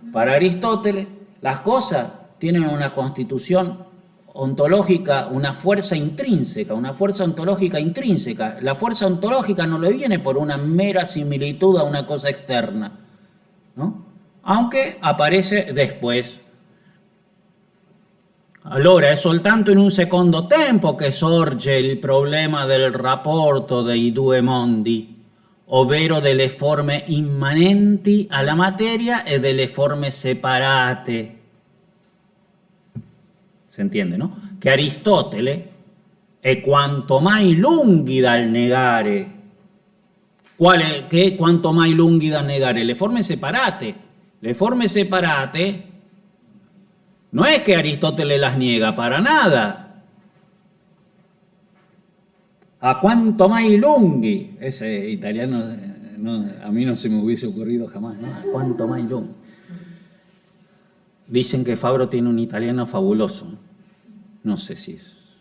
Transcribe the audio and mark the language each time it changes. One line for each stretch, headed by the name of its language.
Spanish: Para Aristóteles, las cosas tienen una constitución ontológica, una fuerza intrínseca, una fuerza ontológica intrínseca. La fuerza ontológica no le viene por una mera similitud a una cosa externa, ¿no? Aunque aparece después.
Italian: Allora è soltanto in un secondo tempo che sorge il problema del rapporto dei due mondi, ovvero delle forme immanenti alla materia e delle forme separate.
Spanish: Si entiende, no?
Italian: Che Aristotele è quanto mai lunghi dal negare. Che è quanto mai lunghi dal negare? Le forme separate. Le forme separate
Spanish: no es que Aristóteles las niega para nada.
Italian: A quanto mai lunghi.
Spanish: Ese italiano a mí no se me hubiese ocurrido jamás, ¿no?
Italian: A quanto mai lunghi.
Spanish: Dicen que Fabro tiene un italiano fabuloso. No sé si es.